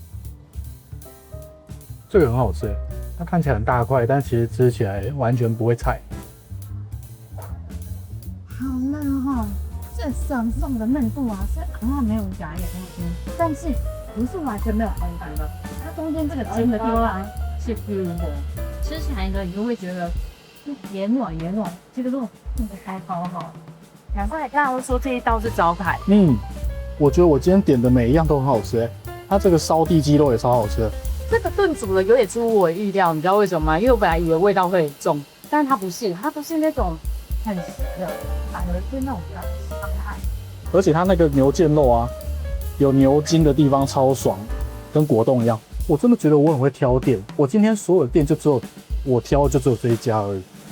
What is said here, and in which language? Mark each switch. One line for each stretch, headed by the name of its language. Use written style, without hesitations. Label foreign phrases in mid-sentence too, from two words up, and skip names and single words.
Chinese: 这个很好吃，它看起来很大塊，但其實吃起來完全不會柴。好嫩哈、哦，這爽送的嫩度啊，是沒有加鹽但是不是完全沒有口感的，它中間這個筋的地方是濕的，吃起來呢，你就會覺得也軟，這個肉真的還好好。兩塊剛剛說這一道是招牌，我覺得我今天點的每一樣都很好吃，它這個燒地雞肉也超好吃的。這個燉煮的有點出乎我意料，你知道為什麼嗎？因為我本來以為味道會很重，但是它不是那種很鹹的，反而是那種比較香菜。而且它那個牛腱肉啊，有牛筋的地方超爽，跟果凍一樣。我真的覺得我很會挑店，我今天所有的店就只有我挑，就只有這一家而已。